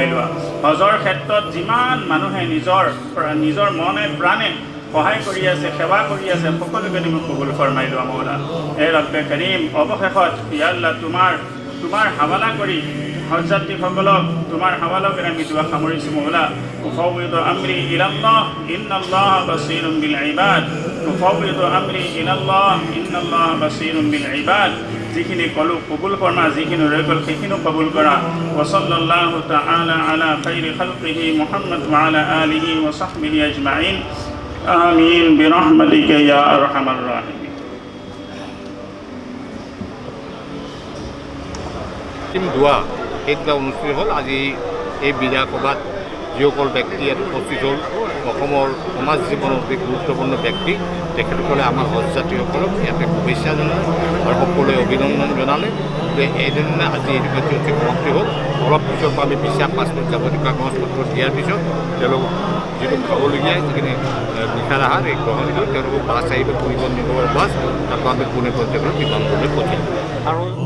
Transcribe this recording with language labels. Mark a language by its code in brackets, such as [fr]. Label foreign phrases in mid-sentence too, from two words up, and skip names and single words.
[as] লোৱা হজৰ ক্ষেত্ৰত যিমান মানুহে নিজৰ মনে প্ৰাণে সহায় কৰি আছে সেৱা কৰি আছে সকলোকে তুমি কবুল ফৰমাই লোৱা মৌলা হে [ar] رب كريم [as] অৱশেষত [ar] يا الله [as] তোমাৰ হাৱালা কৰি হজযাত্ৰীসকলক তোমাৰ হাৱালা কৰি আমি দুৱা সামৰিছোঁ মৌলা [ar] أفوض أمري إلى الله إن الله بصير بالعباد أفوض أمري إلى الله إن الله بصير بالعباد [as] যিখিনি ক'লো কবুল ফৰমা যিখিনি ৰৈ গ'ল সেইখিনিও কবুল কৰা [ar] وصلى الله تعالى على خير خلقه محمد وعلى آله وصحبه أجمعين آمين برحمتك يا أرحم الراحمين [as] দোৱা সেইদিনা অনুষ্ঠিত হ'ল আজি এই বিদায় সভাত যিসকল ব্যক্তি ইয়াত উপস্থিত হ'ল অসমৰ সমাজ জীৱনৰ অতি গুৰুত্বপূৰ্ণ ব্যক্তি তেখেতসকলে আমাৰ হজযাত্ৰীসকলক ইয়াতে শুভেচ্ছা জনালে আৰু সকলোৱে অভিনন্দন জনালে যে এইদিনা আজি এই কাৰ্যসূচী সমাপ্তি হ'ল অলপ পিছৰ পৰা আমি বিশ্বাস পাছপোৰ্ট যাৱতীয় কাগজ পত্ৰ দিয়াৰ পিছত তেওঁলোক যিটো খাবলগীয়া যিখিনি নিশাৰ আহাৰ এই গ্ৰহণ কৰি তেওঁলোকক বাছ আহিব ফুৰিব নিবৰ বাছ তাতো আমি পুনে পৰ্যায়ত বিমানলৈ পঠিয়াম আৰু